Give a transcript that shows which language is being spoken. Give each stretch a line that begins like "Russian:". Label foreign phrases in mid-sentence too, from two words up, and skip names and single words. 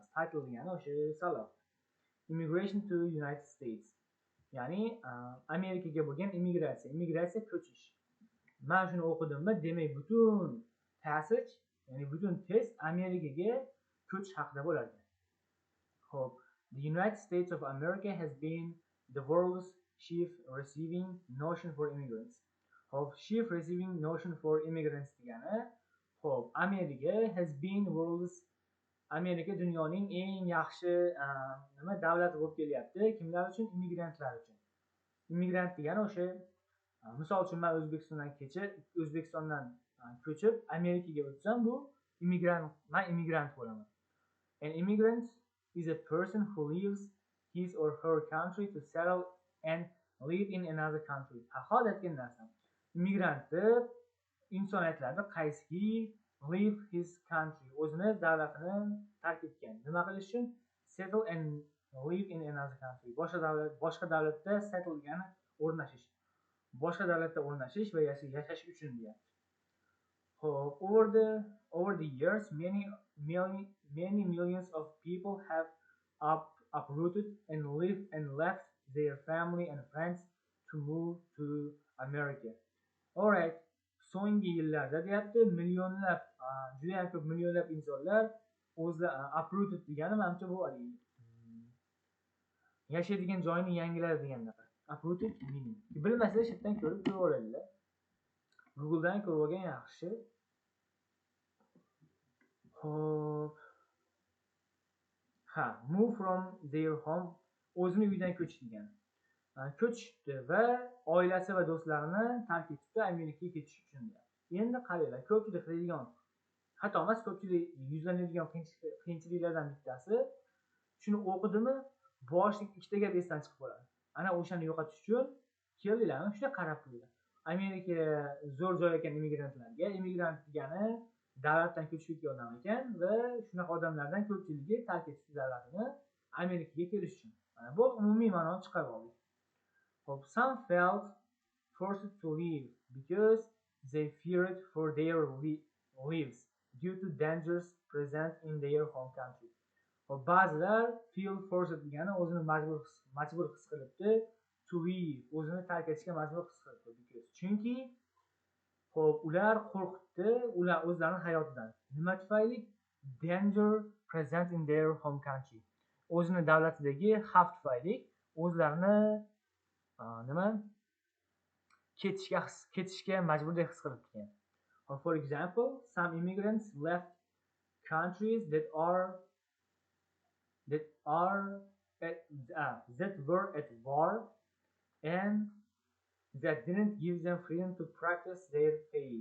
Uzbek: Title degani o'sha savol.
English: Immigration to United States.
Uzbek: Ya'ni Amerikaga bo'lgan immigratsiya ko'chish. Men shuni o'qidimmi, demak butun passage, ya'ni butun test Amerikaga ko'chish haqida bo'ladi. Xo'p,
English: the United States of America has been the world's chief receiving nation for immigrants.
Uzbek: Xo'p,
English: chief receiving nation for immigrants
Uzbek: degani, xo'p, Amerika dunyoning eng yaxshi davlati bo'lib kelyapti. Kimlar uchun? Immigrantlar uchun. Immigrant degani o'sha, misol uchun men O'zbekistondan ko'chib Amerikaga o'tsam, bu immigrant bo'laman.
English: An immigrant is a person who leaves his or her country to settle and live in another country.
Uzbek: Hozir aytgan narsam. Immigrant deb inson aytiladi, qaysi
English: leave his country,
Uzbek: o'zini davlatini tark etgan. Nima qilish uchun?
English: Settle and live in another country.
Uzbek: Boshqa davlatda settle degani o'rnashish. Boshqa davlatda o'rnashish va yashash uchun deyapti.
English: Over the years, many millions of people have uprooted and left their family and friends to move to America. Alright,
Uzbek: so'nggi yillarda deyapti, juda ham ko'p millionlab insonlar uprooted degani menimcha bu yashaydigan joyini yangiladi deganda.
English: Uprooted meaning.
Uzbek: Bilmasanglar shu yerdan ko'rib olasizlar. Google'dan ko'rib olgan yaxshi. Hop.
English: Move from their home,
Uzbek: o'zini uyidan ko'chish degani. Ko'chishdi va oilasi va do'stlarini tark etibdi Amerikaga ketish uchun deyapti. Endi qaranglar, ko'pchilik qiladigan, hatto emas, ko'pchilik yuzlanadigan qiyinchiliklardan bittasi, shuni o'qidimi, boshlik ikkita gap esdan chiqib qoladi. Ana o'shani yo'qotish uchun keldinglarmi, shunday qarab qo'yinglar. Amerika zo'r joy ekan immigrantlarga. Immigrant degani davlatdan ko'chib ketgan odam ekan va shunaqa odamlardan ko'pchiligi tark etishdi davlatini Amerikaga kelish uchun. Mana bu umumiy ma'noni chiqarib oldik. Hop,
English: some felt forced to leave because they feared for their lives due to dangers present in their home country.
Uzbek: Hop, ba'zilar
English: feel forced
Uzbek: degani o'zini majbur his qilibdi,
English: to leave,
Uzbek: o'zini tark etishga majbur his qilibdi because. Chunki xo'p, ular qo'rqitdi, ular o'zlarining hayotidan. Nima tufayli?
English: Danger present in their home country.
Uzbek: O'zini davlatidagi xavf tufayli o'zlarini ketishga majburdek his qilibdi.
English: For example, some immigrants left countries that were at war and that didn't give them freedom to practice their faith.